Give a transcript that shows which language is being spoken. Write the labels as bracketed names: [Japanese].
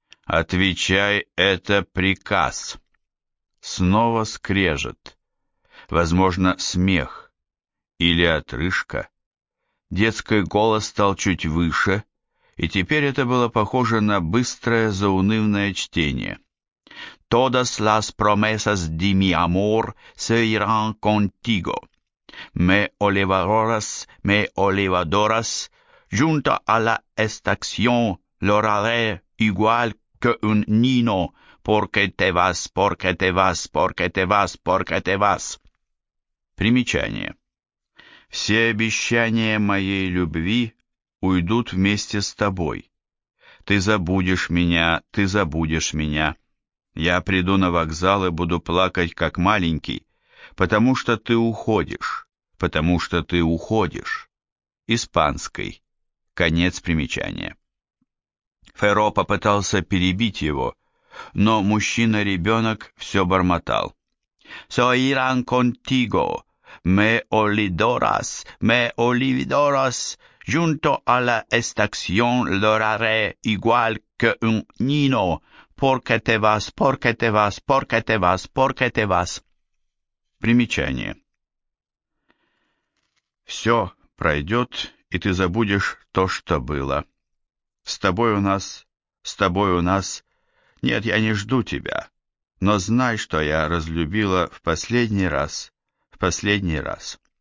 [Russian] «Отвечай, это приказ». Снова скрежет. Возможно, смех. Или отрыжка. Детский голос стал чуть выше, и теперь это было похоже на быстрое заунывное чтение. [Spanish] «Todas las promesas de mi amor se irán contigo. Me olvidarás, me olvidarás. Junto a la estación lo haré igual que un niño. Porque te vas, porque te vas, porque te vas, porque te vas». [Russian] Примечание. «Все обещания моей любви уйдут вместе с тобой. Ты забудешь меня, ты забудешь меня. Я приду на вокзал и буду плакать, как маленький, потому что ты уходишь, потому что ты уходишь». Испанский. Конец примечания. Феро попытался перебить его, но мужчина-ребенок все бормотал. [Spanish] «Сойран контиго, ме олидорас, ме оливидорас, junto a la estación lo haré igual que un niño. Porque te vas, porque te vas, porque te vas, porque te vas». [Russian] Примечание. «Все пройдет, и ты забудешь то, что было. С тобой у нас, с тобой у нас. Нет, я не жду тебя. Но знай, что я разлюбила в последний раз, в последний раз».